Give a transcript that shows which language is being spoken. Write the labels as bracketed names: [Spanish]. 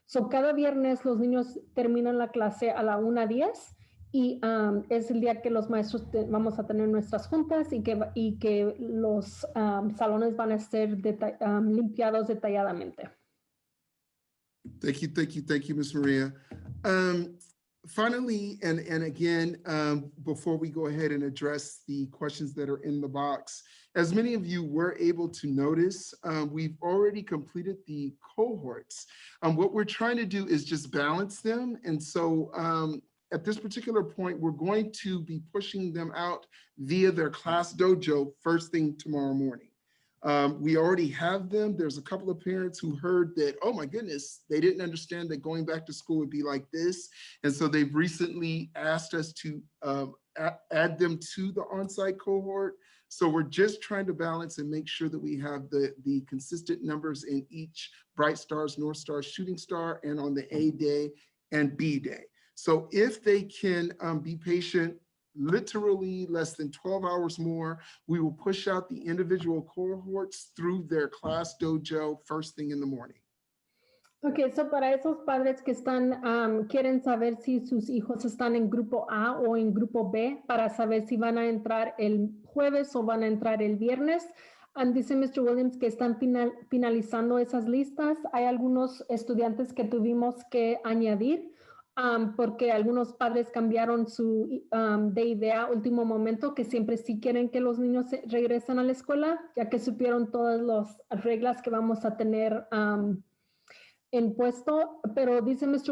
[Spanish] Cada viernes los niños terminan la clase a la 1:10 y es el día que los maestros vamos a tener nuestras juntas y que los salones van a ser limpiados detalladamente. [English] Thank you, Ms. Maria. Finally, and again, before we go ahead and address the questions that are in the box, as many of you were able to notice, we've already completed the cohorts. What we're trying to do is just balance them. And so at this particular point, we're going to be pushing them out via their class dojo first thing tomorrow morning. We already have them. There's a couple of parents who heard that, oh my goodness, they didn't understand that going back to school would be like this. And so they've recently asked us to add them to the on-site cohort. So we're just trying to balance and make sure that we have the consistent numbers in each Bright Stars, North Star, Shooting Star, and on the A day and B day. So if they can be patient, literally less than 12 hours more, we will push out the individual cohorts through their class dojo first thing in the morning. [Spanish] Ok, para esos padres que quieren saber si sus hijos están en grupo A o en grupo B, para saber si van a entrar el jueves o van a entrar el viernes, dice Mr. Williams que están finalizando esas listas. Hay algunos estudiantes que tuvimos que añadir, porque algunos padres cambiaron de idea a último momento, que siempre sí quieren que los niños regresen a la escuela, ya que supieron todas las reglas que vamos a tener en puesto. Pero dice Mr.